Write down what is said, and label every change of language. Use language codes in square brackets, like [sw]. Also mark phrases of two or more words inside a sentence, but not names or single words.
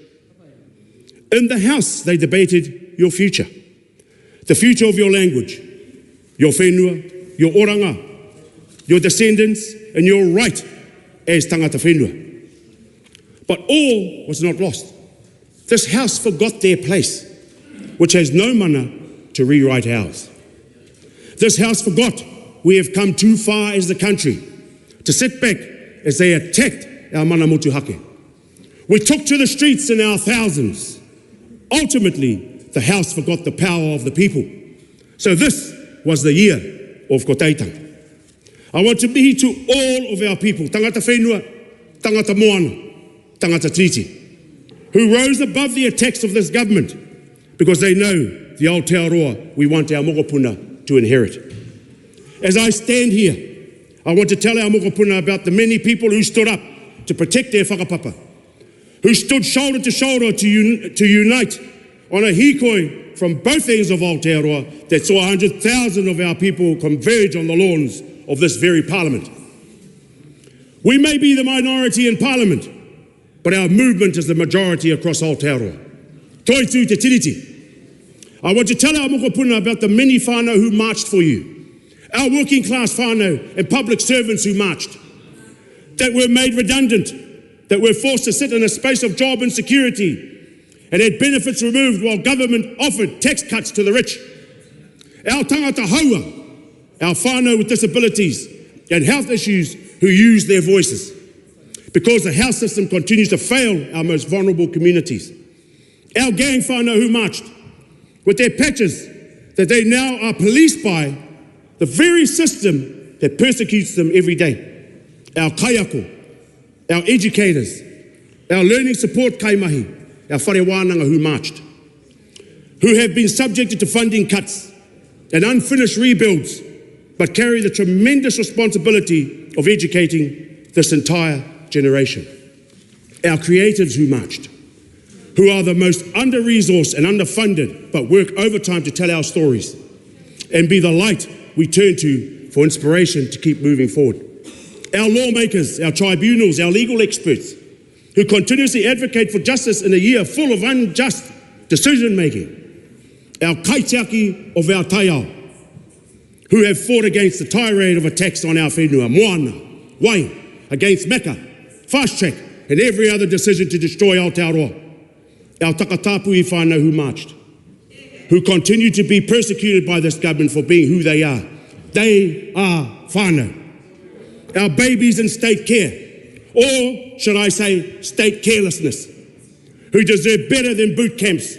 [en] In the House, they debated your future, the future of your language, your whenua, your oranga, your descendants, and your right as [mi] tangata whenua. [en] But all was not lost. This House forgot their place, which has no mana to rewrite ours. This House forgot we have come too far as the country to sit back as they attacked our [mi] mana motuhake. [en] We took to the streets in our thousands. Ultimately, the House forgot the power of the people. So this was the year of Kotahitanga. I want to be to all of our people, [mi] tangata whenua, tangata moana, tangata Tiriti, [en] who rose above the attacks of this government because they know the Aotearoa we want our mokopuna to inherit. As I stand here, I want to tell our mokopuna about the many people who stood up to protect their whakapapa, who stood shoulder to shoulder to unite on a hikoi from both ends of Aotearoa that saw 100,000 of our people converge on the lawns of this very parliament. We may be the minority in parliament, but our movement is the majority across Aotearoa. [mi] Toi tū te Tiriti. [en] I want to tell our mokopuna about the many whānau who marched for you, our working class whānau and public servants who marched, that were made redundant, that were forced to sit in a space of job insecurity and had benefits removed while government offered tax cuts to the rich. Our [mi] tangata haua, [en] our whānau with disabilities and health issues who use their voices, because the health system continues to fail our most vulnerable communities. Our gang whānau who marched with their patches that they now are policed by the very system that persecutes them every day. Our kaiako, our educators, our learning support kaimahi, our [mi] whare wānanga [en] who marched, who have been subjected to funding cuts and unfinished rebuilds, but carry the tremendous responsibility of educating this entire generation. Our creatives who marched, who are the most under-resourced and underfunded, but work overtime to tell our stories and be the light we turn to for inspiration to keep moving forward. Our lawmakers, our tribunals, our legal experts, who continuously advocate for justice in a year full of unjust decision-making. Our kaitiaki of our taiao, who have fought against the tirade of attacks on our [mi] whenua, moana, wai, [en] against meka, fast track, and every other decision to destroy Aotearoa. Our [mi] takatapui whānau [en] who marched, who continue to be persecuted by this government for being who they are. They are whānau. Our babies in state care, or should I say state carelessness, who deserve better than boot camps.